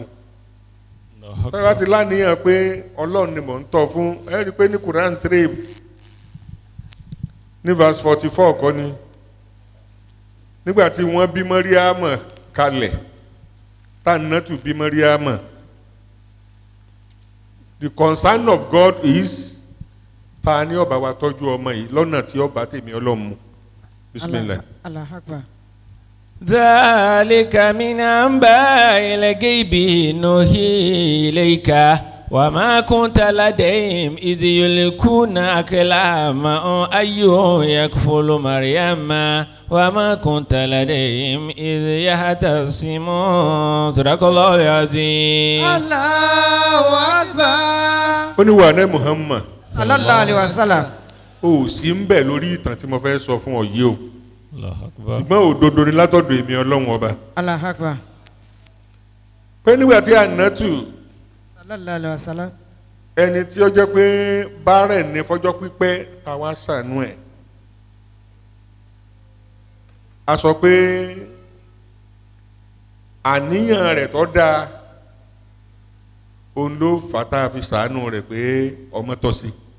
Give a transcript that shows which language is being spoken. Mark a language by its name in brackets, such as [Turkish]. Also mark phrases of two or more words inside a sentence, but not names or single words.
[Yoruba] Tọ́lá ti láníyàn pé Ọlọ́run ni mò ń tọ́ fún ẹ rí i pé ní Quran 3 ní verse 44 kọ́ ni nígbà tí wọ́n bí Mọ́ríámà kalẹ̀ Tánátù bí Mọ́ríámà. [English] The concern of God is [Yoruba] ta ni ó bá wa tọ́jú ọmọ yìí lọ́nà tí ó bá tèmi Ọlọ́run mu. [Arabic] Bismillah. الله أكبر. ذلك من أنباء الغيب نوحي إليك وما كنت لديهم إذ يلقون أقلامهم أيهم يكفل مريم وما كنت لديهم إذ يختصمون صدق الله العظيم. الله أكبر. [Yoruba] ó ní wà ní Muhammad [Arabic] صلى الله عليه وسلم. [Yoruba] ó sì ń bẹ̀ lórí ìtàn tí mo fẹ́ sọ fún ọ yìí o [Arabic] الله أكبر. [Yoruba] ṣùgbọ́n òdodo ni látọ̀dọ̀ èmi Ọlọ́run ọba [Arabic] الله أكبر. [Yoruba] pé nígbà tí Ànátù [Arabic] صلى الله عليه وسلم. [Yoruba] ẹni tí ó jẹ́ pé bárẹ̀ ní fọjọ́ pípẹ́ táwa ṣàánú ẹ̀ a sọ pé àníyàn rẹ̀ tó dáa òun ló fà tá a fi ṣàánú rẹ̀ pé ọmọ tọ́ sí